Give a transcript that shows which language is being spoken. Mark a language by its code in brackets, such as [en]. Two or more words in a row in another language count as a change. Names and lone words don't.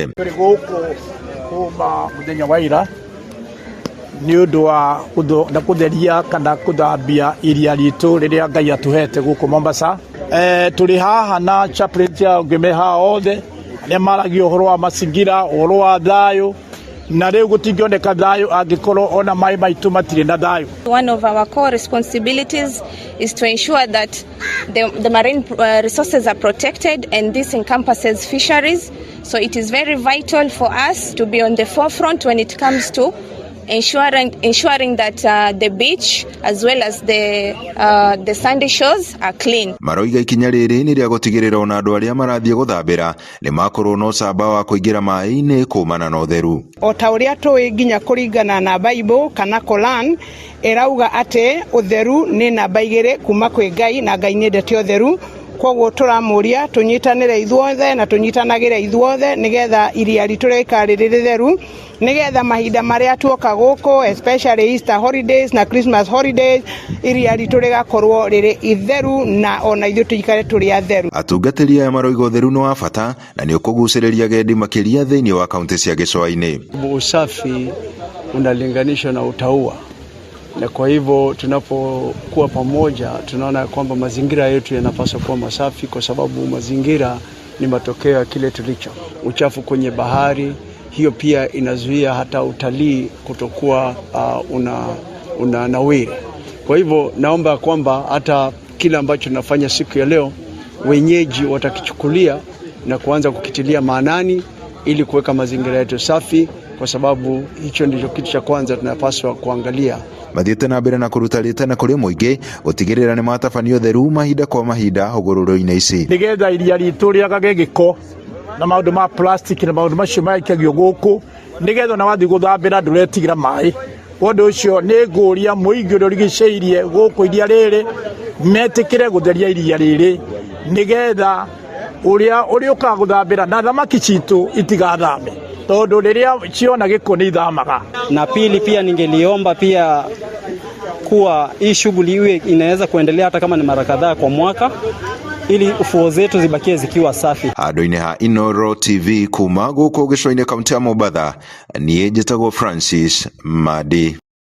[ki] Tũrĩ gũkũ kuma mũthenya wa ira nĩ ũndũ wa gũtheria kana gũthambia iria ritũ rĩrĩa Ngai atũhete gũkũ Mombasa. Tũrĩ haha na chaplains ya ngĩme haha othe arĩa maragia ũhoro wa mazingira, ũhoro wa thayũ, na rĩu gũtingĩoneka thayũ angĩkorwo ona maĩ maitũ matirĩ na thayũ. [en] One of our core responsibilities is to ensure that the marine resources are protected, and this encompasses fisheries. So it is very vital for us to be on the forefront when it comes to ensuring that the beach as well as the sandy shores are clean. [ki] Maroiga ikinya rĩrĩ nĩ rĩa gũtigĩrĩra ona andũ arĩa marathiĩ gũthambĩra nĩ makorwo na ũcamba wa kũingĩra maĩ-inĩ kumana na ũtheru. O ta ũrĩa tũĩ nginya kũringana na Bible kana Quran ĩrauga atĩ ũtheru nĩ namba 2 kuma kwĩ Ngai, na Ngai nĩendete ũtheru. Koguo tũramũria tũnyitanĩre ithuothe na tũnyitanagĩre ithuothe nĩgetha iria ritũ rĩikare rĩrĩ theru, nĩgetha mahinda marĩa tuoka gũkũ, especially [en] Easter holidays [ki] na [en] Christmas holidays, [ki] iria ritũ rĩgakorwo rĩrĩ itheru na ona ithuĩ tũikare tũrĩ atheru. Atungatĩri aya maroiga ũtheru nĩ wa bata na nĩ ũkũgucĩrĩria agendi makĩria thĩinĩ wa kaunti cia gĩcũa-inĩ. [sw] Usafi unalinganishwa na utaua, na kwa hivyo tunapokuwa pamoja tunaona kwamba mazingira yetu yanapaswa kuwa masafi, kwa sababu mazingira ni matokeo ya kile tulicho. Uchafu kwenye bahari, hiyo pia inazuia hata utalii kutokuwa unanawiri. Kwa hivyo naomba kwamba hata kile ambacho tunafanya siku ya leo wenyeji watakichukulia na kuanza kukitilia maanani ili kuweka mazingira yetu safi, kwa sababu hicho ndicho kitu cha kwanza tunapaswa kuangalia. [ki] Mathiĩte na mbere na kũruta rĩtana kũrĩ mũingĩ gũtigĩrĩra nĩ matabanio ũtheru mahinda kwa mahinda hũgũrũrũ-inĩ ici. Nĩgetha iria ritũ rĩagage gĩko na maũndũ ma plastic na maũndũ macio maikagio gũkũ, nĩgetha na wathiĩ gũthambĩra ndũretigira maĩ. Ũndũ ũcio nĩ ngũria mũingĩ ũrĩa ũrigicĩirie gũkũ iria rĩrĩ metĩkĩre gũtheria iria rĩrĩ, nĩgetha ũrĩa ũrĩũkaga gũthambĩra na thamaki citũ itigathame, tondũ rĩrĩa ciona gĩko nĩ ithamaga. [sw] Na pili pia ningeliomba pia kuwa hii shughuli iwe inaweza kuendelea hata kama ni mara kadhaa kwa mwaka, ili ufuo zetu zibakie zikiwa safi. [ki] Handũ-inĩ ha Inooro TV kuma gũkũ gĩcũa-inĩ kaunti ya Mombatha, niĩ njĩtagwo Francis Madi.